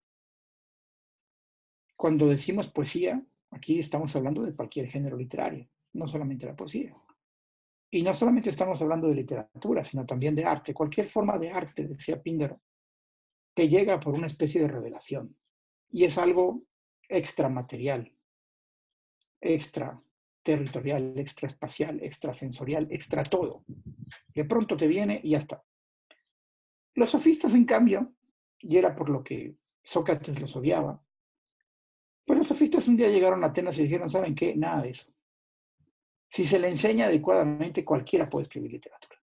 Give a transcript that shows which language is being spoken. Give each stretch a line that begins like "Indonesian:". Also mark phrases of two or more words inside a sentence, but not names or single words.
Spanish: Cuando decimos poesía, aquí estamos hablando de cualquier género literario, no solamente la poesía. Y no solamente estamos hablando de literatura, sino también de arte. Cualquier forma de arte, decía Píndaro, te llega por una especie de revelación. y es algo extramaterial, extraterritorial, extraespacial, extrasensorial, extra todo. De pronto te viene y ya está. Los sofistas, en cambio, y era por lo que Sócrates los odiaba, pues los sofistas un día llegaron a Atenas y dijeron, ¿saben qué? Nada de eso. Si se le enseña adecuadamente, cualquiera puede escribir literatura.